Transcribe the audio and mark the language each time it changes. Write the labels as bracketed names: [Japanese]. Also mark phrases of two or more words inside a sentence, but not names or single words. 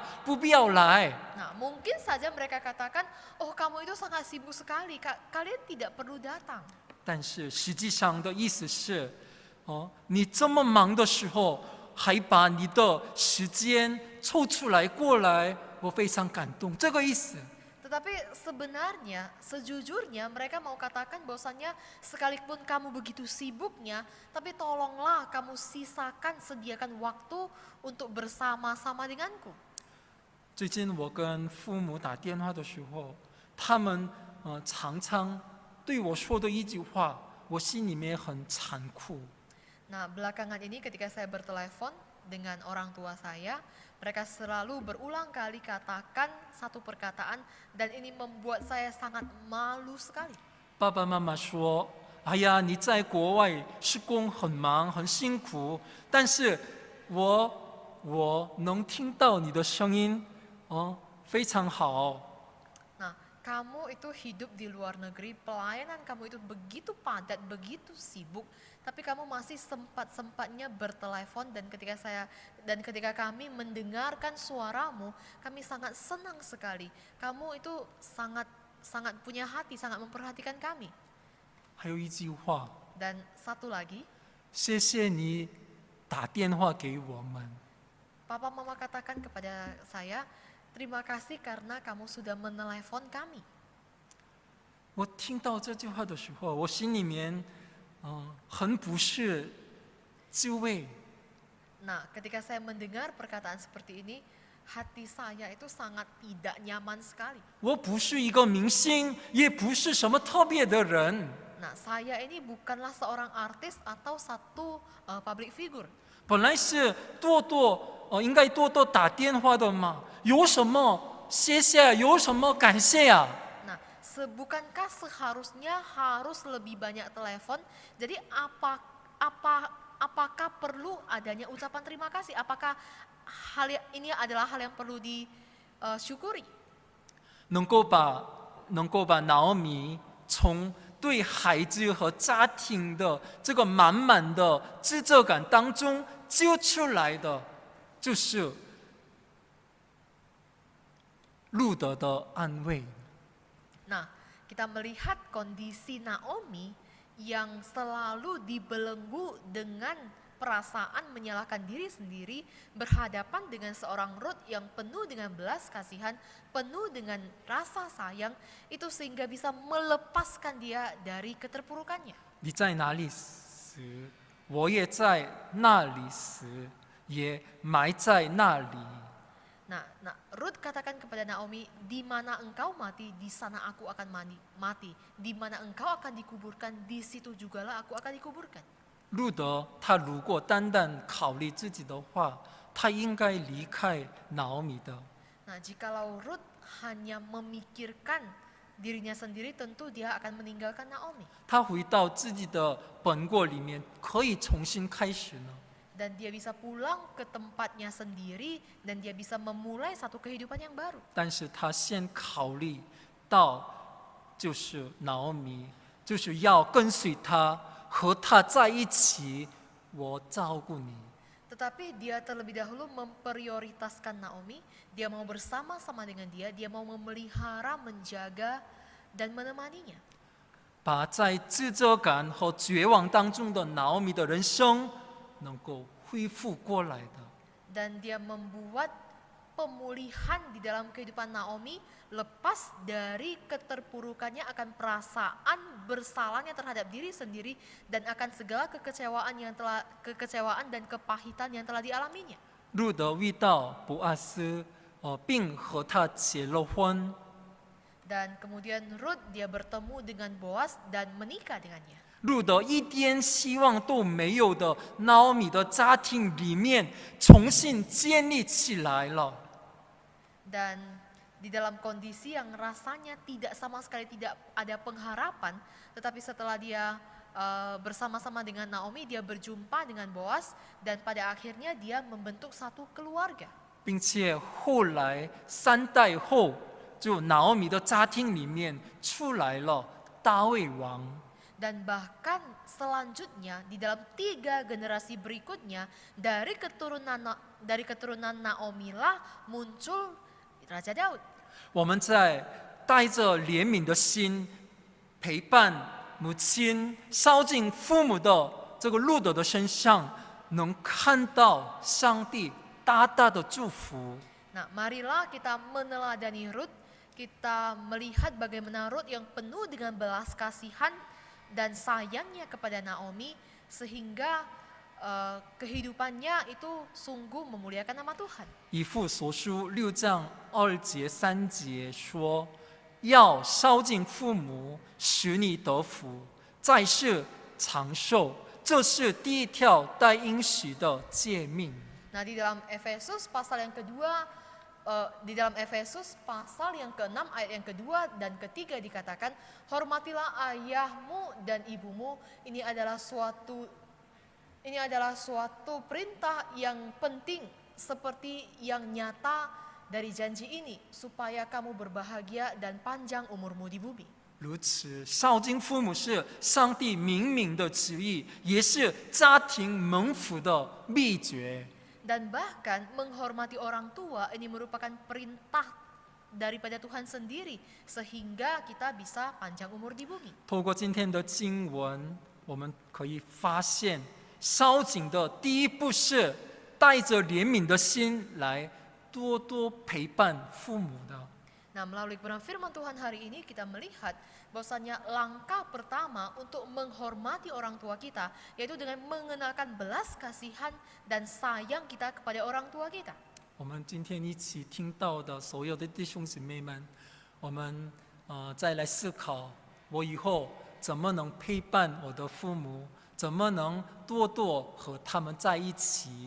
[Chinese] 不必要来。” [Indonesian] Nah, mungkin saja mereka katakan, oh kamu itu sangat sibuk sekali, kalian tidak perlu datang. [Chinese] 但是实际上的意思是，你这么忙的时候，还把你的时间抽出来过来，我非常感动。这个意思。 [Indonesian] Tetapi sebenarnya, sejujurnya mereka mau katakan bahwasannya sekalipun kamu begitu sibuknya, tapi tolonglah kamu sediakan waktu untuk bersama-sama denganku. [Chinese] 最近我跟父母打电话的时候，他们常常对我说的一句话，我心里面很残酷。 [Indonesian] Nah, belakangan ini ketika saya bertelepon dengan orang tua saya, mereka selalu berulang kali katakan satu perkataan, dan ini membuat saya sangat malu sekali. [Chinese] 爸爸妈妈说：“哎呀，你在国外施工很忙很辛苦，但是我能听到你的声音，非常好。” [Indonesian] Nah, kamu itu hidup di luar negeri, pelayanan kamu itu begitu padat, begitu sibuk, tapi kamu masih sempat-sempatnya bertelepon, dan ketika kami mendengarkan suaramu, kami sangat senang sekali. Kamu itu sangat punya hati, sangat memperhatikan kami. [Chinese] 还有一句话， [Indonesian] Dan satu lagi, [Chinese] 谢谢你打电话给我们。 [Indonesian] Papa Mama katakan kepada saya, terima kasih karena kamu sudah menelepon kami. [Chinese] 我听到这句话的时候，我心里面很不是滋味。 [Indonesian] Nah, ketika saya mendengar perkataan seperti ini, hati saya itu sangat tidak nyaman sekali. [Chinese] 我不是一个明星，也不是什么特别的人。 [Indonesian] Nah, saya ini bukanlah seorang artis atau satu [English] public figure. [Chinese] 本来是应该多多打电话的嘛，有什么谢谢，有什么感谢啊？ [Indonesian] Nah, bukankah seharusnya harus lebih banyak telepon? Jadi apakah perlu adanya ucapan terima kasih? Apakah ini adalah hal yang perlu disyukuri? [Chinese] 能够把Naomi从对孩子和家庭的这个满满的自责感当中救出来的，就是路德的安慰。 [Indonesian] Nah, kita melihat kondisi Naomi yang selalu dibelenggu dengan perasaan menyalahkan diri sendiri, berhadapan dengan seorang Ruth yang penuh dengan belas kasihan, penuh dengan rasa sayang, itu sehingga bisa melepaskan dia dari keterpurukannya. [Chinese] 你在哪里死，我也在那里死，也埋在那里。 [Indonesian] Nah, Ruth katakan kepada Naomi, di mana engkau mati, di sana aku akan mati. Di mana engkau akan dikuburkan, di situ jugalah aku akan dikuburkan. [Chinese] 路德他如果单单考虑自己的话，他应该离开拿俄米的。 [Indonesian] Nah, jikalau Rut hanya memikirkan dirinya sendiri, tentu dia akan meninggalkan Naomi. [Chinese] 他回到自己的本国里面，可以重新开始呢。 [Indonesian] Dan dia bisa pulang ke tempatnya sendiri dan dia bisa memulai satu kehidupan yang baru. [Chinese] 但是他先考虑到，就是拿俄米，就是要跟随他，和他在一起，我照顾你。 [Indonesian] Tetapi dia terlebih dahulu memprioritaskan Naomi, dia mau bersama-sama dengan dia mau memelihara, menjaga, dan menemaninya. [Chinese] 把在自责感和绝望当中的拿俄米的人生能够恢复过来的。 [Indonesian] Dan dia membuat pemulihan di dalam kehidupan Naomi lepas dari keterpurukannya akan perasaan bersalahnya terhadap diri sendiri dan akan segala kekecewaan dan kepahitan yang telah dialaminya. [Chinese] 路德遇到波阿斯，并和他结了婚。 [Indonesian] Dan kemudian Rut dia bertemu dengan Boas dan menikah dengannya. [Chinese] 路德一点希望都没有的拿俄米的家庭里面重新建立起来了。 [Indonesian] Dan di dalam kondisi yang rasanya sama sekali tidak ada pengharapan, tetapi setelah dia bersama-sama dengan Naomi, dia berjumpa dengan Boas dan pada akhirnya dia membentuk satu keluarga. [Chinese] 并且后来3代后，就拿俄米的家庭里面出来了大卫王。 [Indonesian] Dan bahkan selanjutnya di dalam 3 generasi berikutnya dari keturunan Naomi lah muncul Raja Daud. [Chinese] 我们在带着怜悯的心陪伴母亲孝敬父母的这个路德的身上，能看到上帝大大的祝福。 [Indonesian] Nah, marilah kita meneladani Rut, kita melihat bagaimana Rut yang penuh dengan belas kasihan dan sayangnya kepada Naomi sehingga kehidupannya itu sungguh memuliakan nama Tuhan. [Chinese] 以弗所书6章2节3节说：“要孝敬父母，使你得福，在世长寿。” 这是第一条带应许的诫命。 [Indonesian] Nah, di dalam Efesus pasal yang kedua, di dalam Efesus pasal yang ke-6 ayat yang kedua dan ketiga dikatakan, hormatilah ayahmu dan ibumu. Ini adalah suatu perintah yang penting seperti yang nyata dari janji ini supaya kamu berbahagia dan panjang umurmu di bumi. [Chinese] 如此，孝敬父母是上帝明明的旨意，也是家庭蒙福的秘诀。 [Indonesian] Dan bahkan menghormati orang tua ini merupakan perintah daripada Tuhan sendiri sehingga kita bisa panjang umur di bumi. [Chinese] 透过今天的经文，我们可以发现，孝敬的第一步是带着怜悯的心来多多陪伴父母的。 [Indonesian] Nah, melalui kebenaran firman Tuhan hari ini kita melihat bahwasanya langkah pertama untuk menghormati orang tua kita yaitu dengan mengenalkan belas kasihan dan sayang kita kepada orang tua kita. [Chinese] 我们今天一起听到的所有的弟兄姊妹们，我们再来思考，我以后怎么能陪伴我的父母，怎么能多多和他们在一起。